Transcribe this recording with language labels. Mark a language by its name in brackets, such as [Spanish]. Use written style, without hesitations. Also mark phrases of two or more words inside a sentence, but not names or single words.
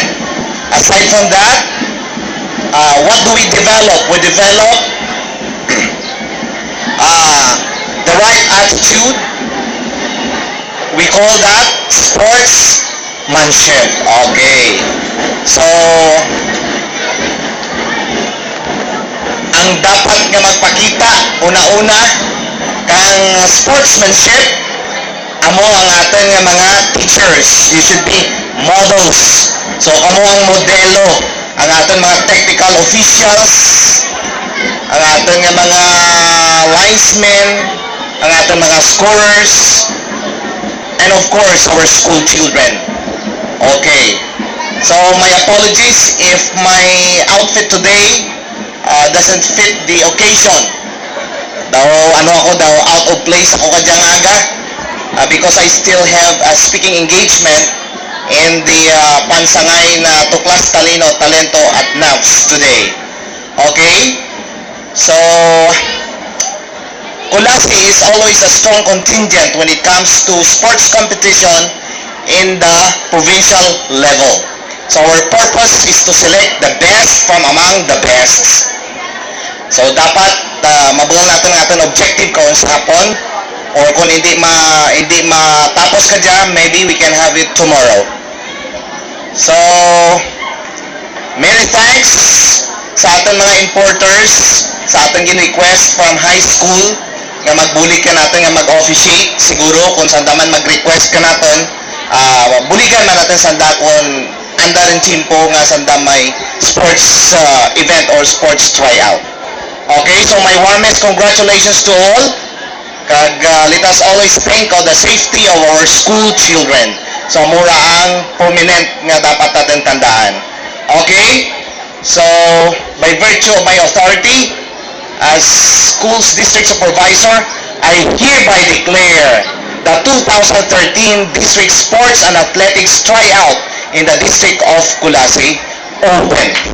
[English] Aside from that, what do we develop? We develop the right attitude. We call that sportsmanship. Okay. So, [Kinaray-a] ang dapat nga magpakita, una-una, kang sportsmanship, amo ang aton nga mga teachers. [English] You should be models. So, [Kinaray-a] amo ang modelo, ang aton mga technical officials, ang aton nga mga linesmen, ang aton mga scorers, [English] and of course, our school children. Okay. So, my apologies if my outfit today doesn't fit the occasion. Out of place [Kinaray-a] ako kadyang aga [English] because I still have a speaking engagement in the [Filipino] pansangay na [English] Tuklas Talino, Talento at NAVS today. Okay? So, Kulasi is always a strong contingent when it comes to sports competition in the provincial level. So our purpose is to select the best from among the best. [Filipino] So dapat mabuong natin ang ating objective kung sa hapon, or kung hindi matapos ka dyan, [English] maybe we can have it tomorrow. So, many thanks [Filipino] sa ating mga importers, sa ating gin-request [English] from high school, [Kinaray-a] nga magbulig ka natin, nga mag-officiate. Siguro kung saan man mag-request ka natin, buligan na natin sanda kung anda rin chimpo nga sanda may [English] sports event or sports tryout. Okay, so my warmest congratulations to all. Kag let us always think of the safety of our school children. [Kinaray-a] So mura ang prominent nga dapat natin tandaan. Okay? [English] So, by virtue of my authority as school's district supervisor, I hereby declare the 2013 District Sports and Athletics Tryout in the District of Kulasi open.